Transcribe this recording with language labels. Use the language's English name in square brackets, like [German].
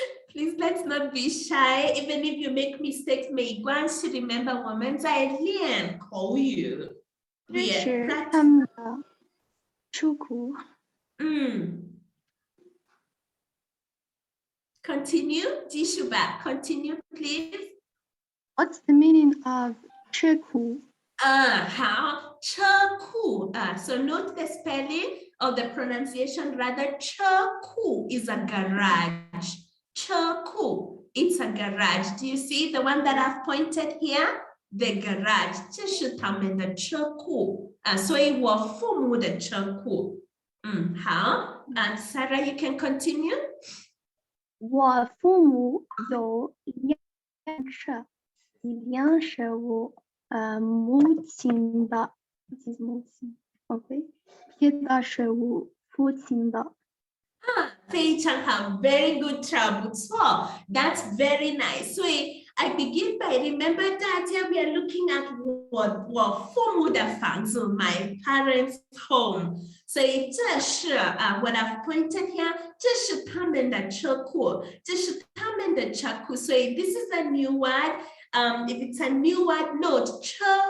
[English] Please, let's not be shy. Even if you make mistakes, [Chinese] 没关系。 Remember, 我们在练口语。这是 [English] Practice. [Chinese] 他们的出库。 [English] Continue, [Chinese] 继续吧。 [English] Continue, please. What's the meaning of 车库？好，车库so note the spelling or the pronunciation rather. 车库 is a garage. 车库 it's a garage. Do you see the one that I've pointed here? The garage. [Chinese] 这是他们的车库所以我父母的车库。 [English] 好，Sarah, you can continue. [Chinese] 我父母有一辆车，一辆是我母亲的，这是母亲 ，OK， 别的是我父亲的。非常好 [English] very good job [Chinese] 不错 [English] that's very nice 所以 I begin by remember 大家 we are looking at [Chinese] 我父母的房子 [English] my parents home [Chinese] 所以这是 [English] what I've pointed here [Chinese] 这是他们的车库这是他们的车库所以 [English] this is a new word if it's a new word note 车